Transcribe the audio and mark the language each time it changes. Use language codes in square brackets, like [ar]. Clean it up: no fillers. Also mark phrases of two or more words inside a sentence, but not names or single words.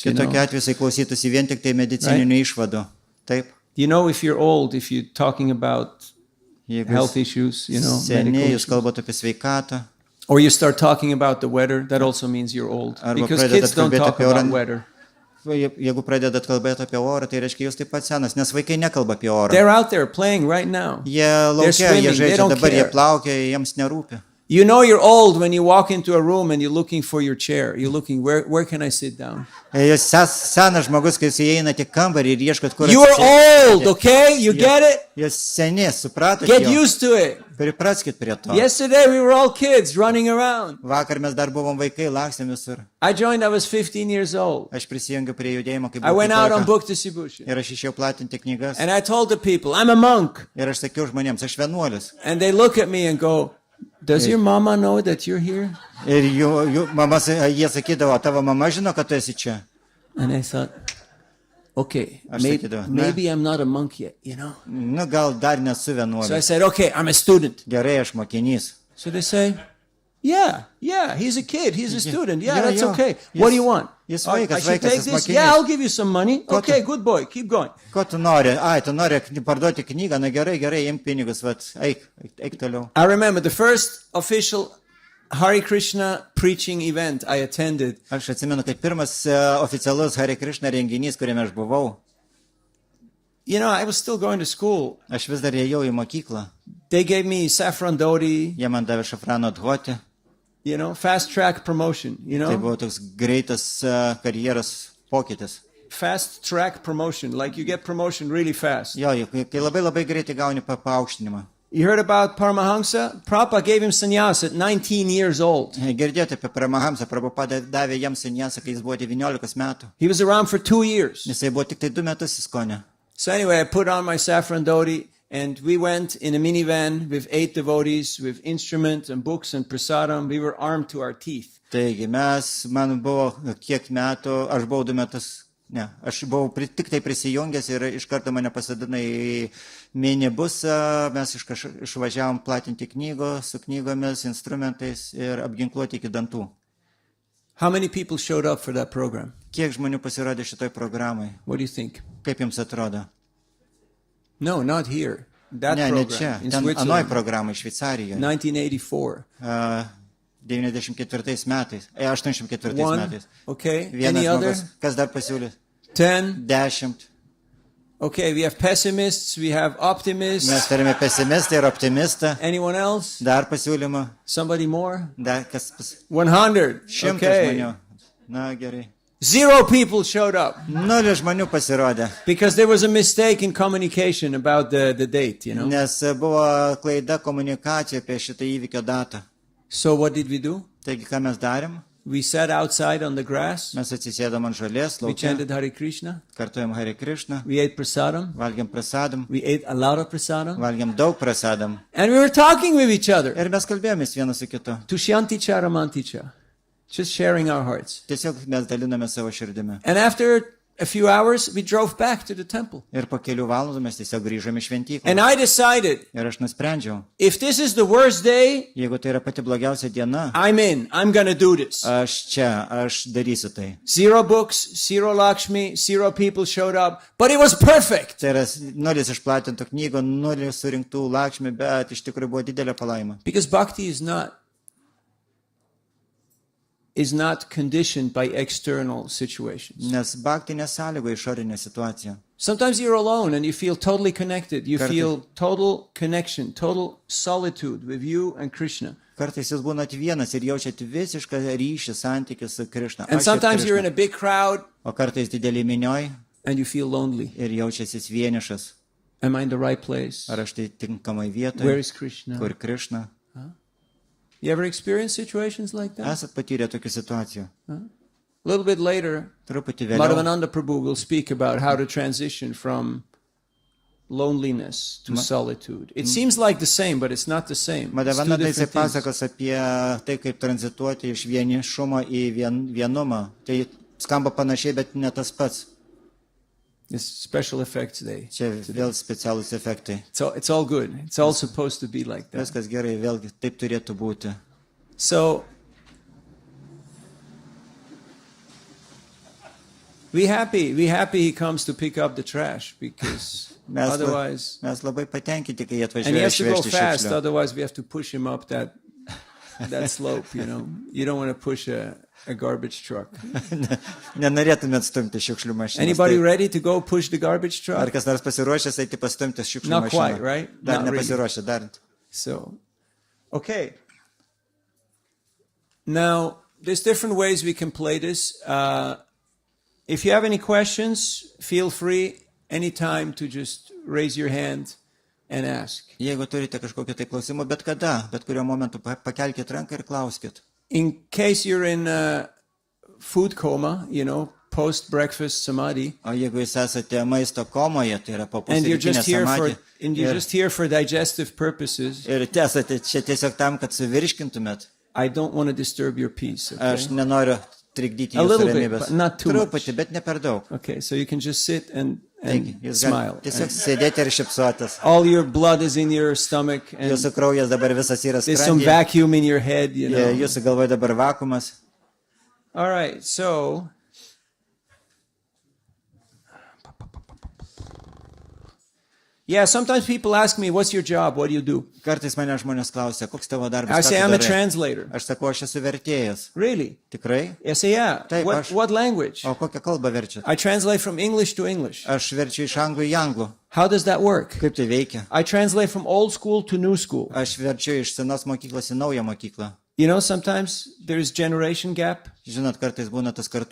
[en] You [lt] Kitokiu [en] know? [lt] atveju jisai klausytųsi vien tik tai medicininių išvadų. Taip. [en] You know, if you're old, if you're talking about [lt] Jeigu [en] health [lt] jūs [en] issues, you know, [lt] seniai, [en] medical [lt] jūs [en] issues. [lt] kalbate apie sveikatą. [en] Or you start talking about the weather, that also means you're old. [lt] Arba [en] Because [lt] pradedat [en] kids don't [lt] kalbėti [en] talk [lt] apie orą. [en] about weather. [lt] Jeigu pradedat kalbėti apie orą, tai reiškia, jūs taip pat senas, nes vaikai nekalba apie orą. [en] They're out there playing right now. [lt] Jie laukia, [en] swimming, [lt] jie [en] they [lt] žaidžia, [en] don't [lt] dabar jie [en] care. [lt] plaukia, jiems nerūpi. [en] You know you're old when you walk into a room and you're looking for your chair. You're looking, where can I sit down? [lt] Jūs senas žmogus, kai jūs įeinate į kambarį ir ieškot, kur [en] You are [lt] atsisėsti. [en] old, okay? You get it? [lt] Jūs seni, supratote? [en] Get [lt] jau? [en] used to it. [lt] Pripraskit prie to. [en] Yesterday we were all kids running around. [lt] Vakar mes dar buvom vaikai, lakstėm visur. [en] I joined, I was 15 years old. [lt] Aš prisijungiu prie judėjimo, kai [en] I went out on [lt] buvau [en] book distribution. [lt] ir aš išėjau platinti knygas. [en] And I told the people, I'm a monk. [lt] Ir aš sakiau žmonėms, aš vienuolis. [en] And they look at me and go, does your mama know that you're here? [lt] Ir jų mama, jie sakydavo, tavo mama žino, kad tu esi čia. [en] And I thought, okay, [lt] Aš sakydavau, [en] maybe I'm not a monk yet, you know? [lt] Nu, gal dar nesu [en] So I [lt] vienuolis. [en] said, okay, I'm a student. [lt] Gerai, aš mokinys. [en] So they say, Yeah, he's a kid, he's a student. Yeah, Yeah, that's yeah. okay. Yes. What do you want? Yes, I [lt] vaikas, [en] should [lt] vaikas, [en] take [lt] jis [en] this? [lt] mokinys. [en] Yeah, I'll give you some money. [lt] Ko tu- [en] Okay, good boy, keep going. [lt] Ko tu nori? Ai, tu nori parduoti knygą, na gerai, imk pinigus, eik toliau. [en] I remember the first official Hare Krishna preaching event I attended. [lt] Aš atsimenu, kad pirmas oficialus Hare Krishna renginys, kuriame aš buvau, [en] You know, I was still going to school. [lt] aš vis dar ėjau į mokyklą. [en] They gave me saffron dhoti, [lt] Jie man davė šafrano dhoti. [en] you know, fast track promotion, you [lt] Tai [en] know, [lt] buvo toks greitas karjeros pokytis. [en] fast track promotion, like you get promotion really fast. [lt] Jo, kai labai greitai gauni paaukštinimą. [en] You heard about Paramahamsa? Prabhupada gave him sannyas at 19 years old. [lt] Girdėjote apie Paramahamsą, Prabhupada davė jam sannyasą, kai jis buvo 19 metų. [en] He was around for 2 years. [lt] Jisai buvo tik tai 2 metus įskonė. [en] So anyway, I put on my saffron dhoti and we went in a minivan with 8 devotees with instruments and books and prasadam. We were armed to our teeth. [lt] Taigi man buvo kiek metų, aš buvau 2 metus, aš buvau tik tai prisijungęs ir iš karto mane pasadino į minibusą, mes išvažiavom platinti knygų su knygomis, instrumentais ir apginkluoti iki dantų. [en] How many people showed up for that program? [lt] Kiek žmonių pasirodė šitoj programai? [en] What do you think? [lt] Kaip jums atrodo? [en] No, not here. That [lt] Ne [en] program [lt] čia, [en] in [lt] ten anoj [en] Switzerland, [lt] programai Šveicarijoje. 1984. 94 metais, 84 [en] One, [lt] metais. [en] okay. [lt] Vienas [en] Any other? [lt] žmogus, kas dar pasiūlė? [en] 10. [lt] 10. [en] Okay, we have pessimists, we have optimists. [lt] Mes turime pesimistą ir optimistą. [en] Anyone else? [lt] Dar pasiūlymą. [en] Somebody more? [lt] Dar kas [en] 100. [lt] 100 [en] Okay. [lt] žmonių. Na gerai. [en] 0 people showed up [lt] 0 žmonių pasirodė, [en] because there was a mistake in communication about the date, you know. [lt] nes buvo klaida komunikacija apie šitą įvykio datą. [en] So what did we do? [lt] Taigi, ką mes darėm? [en] We sat outside on the grass. [lt] Mes atsisėdom ant žolės, [en] We [lt] lauke, [en] chanted Hare Krishna. [lt] kartuojam Hare Krishna, [en] We ate prasadam. [lt] valgiam prasadam, [en] We ate a lot of prasadam. [lt] valgiam daug prasadam. [en] And we were talking with each other. [lt] Ir mes kalbėjomės vienas su kitu. [sa] तुष्यन्ति च रमन्ति च. [en] Just sharing our hearts. [lt] Tiesiog mes daliname savo širdimi. [en] And after a few hours, we drove back to the temple. [lt] Ir po kelių valandų mes tiesiog grįžome iš šventyklą. [en] And I decided, [lt] Ir aš nusprendžiau, [en] if this is the worst day, [lt] jeigu tai yra pati blogiausia diena, [en] I'm in. I'm going to do this. [lt] aš darysiu tai. [en] 0 books, 0 Lakshmi, 0 people showed up, but it was perfect. [lt] Tai yra 0 išplatintų knygų, 0 surinktų lakšmi, bet iš tikrųjų buvo didelė palaima. [en] Because bhakti is not conditioned by external situations. [lt] Nes bhakti nesąlygo išorinė situacija. [en] Sometimes you're alone and you feel totally connected. You [lt] Kartais- [en] feel total connection, total solitude with you and Krishna. [lt] Kartais jūs būnat vienas ir jaučiat visišką ryšį, santykių su Krishna. [en] And [lt] Aš ir [en] sometimes you're in [lt] Krishna. [en] a big crowd [lt] O kartais didelį minioj [en] and you feel lonely. [lt] ir jaučiasi vienišas. [en] Am I in the right place? [lt] Ar aš tai tinkamai [en] Where [lt] vietoje, [en] is Krishna? [lt] kur Krishna? [en] You ever experienced situations like that? [lt] Esat patyrę tokių situacijų. [en] A little bit later, [lt] Truputį vėliau. [en] Madhavananda Prabhu will speak about how to transition from loneliness to solitude. It seems like the same, but it's not the same. It's two [lt] Madhavananda jisai [en] different things. [lt] pasakos apie tai, kaip tranzituoti iš vienišumo į vienumą. Tai skamba panašiai, bet ne tas pats. [en] It's special effects day. [lt] Čia vėl specialūs efektai. [en] It's all good. It's all supposed to be like that. [lt] Viskas gerai, vėlgi taip turėtų būti. [en] So we happy he comes to pick up the trash because [lt] Mes, [en] otherwise, [lt] mes labai patenkinti, kai jie [en] and he [lt] atvažiuoja [en] has to go [lt] išvežti [en] fast. [lt] šiukšlių. [en] Otherwise, we have to push him up that slope. You don't want to push a garbage truck. [lt] Nenorėtumėt stumti šiukšlių mašiną. [en] Anybody ready to go push the garbage [lt] Ar [en] truck? [lt] kas nors pasiruošęs eiti pastumti šiukšlių [en] Not [lt] mašiną? [en] quite, right? [lt] Dar [en] Not really. [lt] nepasiruošę, dar. [en] So, okay. Now, there's different ways we can play this. If you have any questions, feel free anytime to just raise your hand and ask. [lt] Jeigu turite kažkokią tai klausimą, bet kada, bet kuriuo momentu pakelkite ranką ir klauskit. [en] In case you're in food coma, post-breakfast samadhi, [lt] O jeigu jūs esate maisto komoje, tai yra po [en] and you're [lt] pusrytinė [en] just here [lt] samadhi, [en] just here for digestive purposes, [lt] ir esate čia tiesiog tam, kad suvirškintumėt, [en] I don't want to disturb your peace. Okay? [lt] aš nenoriu trikdyti [en] A [lt] jūsų [en] little bit, [lt] ramybės. [en] but not too [lt] Truputį, bet ne per daug. [en] Okay, so you can just sit and [lt] Taigi, [en] and [lt] jūs [en] smile. [lt] galite tiesiog sėdėti ir šypsotis. [en] All your blood is in your stomach, and [lt] Jūsų kraujas dabar visas yra [en] there's some [lt] skrandyje. [en] vacuum in your head, you know. [lt] Jūsų galvoje dabar vakuumas. [en] All right, so yeah, sometimes people ask me, "What's your job? What do you do?" [lt] Kartais mane žmonės klausia, koks tavo [en] I [lt] darbas, ką [en] say, [lt] tu [en] "I'm a [lt] darai?" [en] translator." [lt] Aš sakau, aš esu vertėjas. [en] Really? [lt] Tikrai? [en] I say, "Yeah." [lt] Taip, aš- [en] What language? [lt] O kokią kalbą verčiat? [en] I translate from English to English. [lt] Aš verčiu iš anglų į anglų. [en] How does that work? [lt] Kaip tai veikia? [en] I translate from old school to new school. [lt] Aš verčiu iš senos mokyklos į naują mokyklą. [en] You know, sometimes there's generation gap, [lt] Žinot, kartais būna tas kartų